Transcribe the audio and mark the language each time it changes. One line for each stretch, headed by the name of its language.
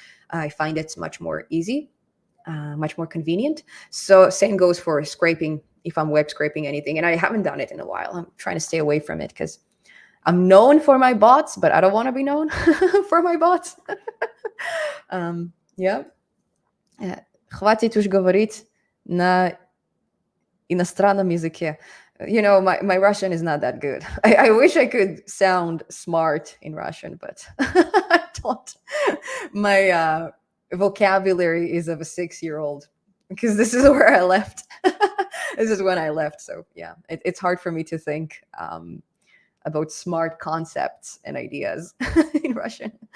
English: I find it's much more easy, much more convenient. So same goes for scraping, if I'm web scraping anything. And I haven't done it in a while. I'm trying to stay away from it because I'm known for my bots, but I don't want to be known for my bots. Yeah.
Russian: Хватит уж говорить на иностранном языке.
English: My Russian is not that good. I wish I could sound smart in Russian, but I don't. My vocabulary is of a 6-year-old because this is where I left. This is when I left. So yeah, it's hard for me to think about smart concepts and ideas in Russian.